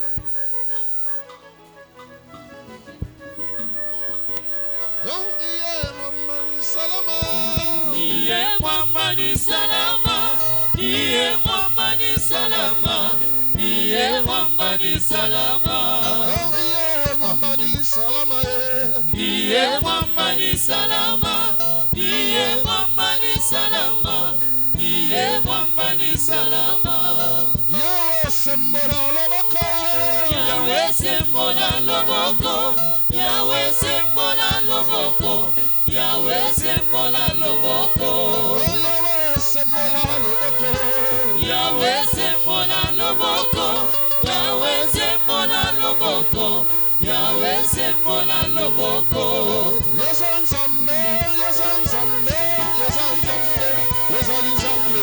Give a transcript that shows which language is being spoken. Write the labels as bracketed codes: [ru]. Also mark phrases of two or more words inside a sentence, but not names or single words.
[sw] Iye mwamba ni salama, iye mwamba ni salama, iye mwamba ni salama, iye mwamba ni salama, iye mwamba ni salama, iye mwamba ni salama, iye mwamba ni salama. [ln] Yawe sembola loboko, Yawe sembola loboko, Yawe sembola loboko, Yawe sembola loboko, Yawe sembola loboko, Yawe sembola loboko, Yawe sembola loboko, Yawe sembola loboko. Yezanzambe, Yezanzambe, Yezanzambe, Yezanzambe,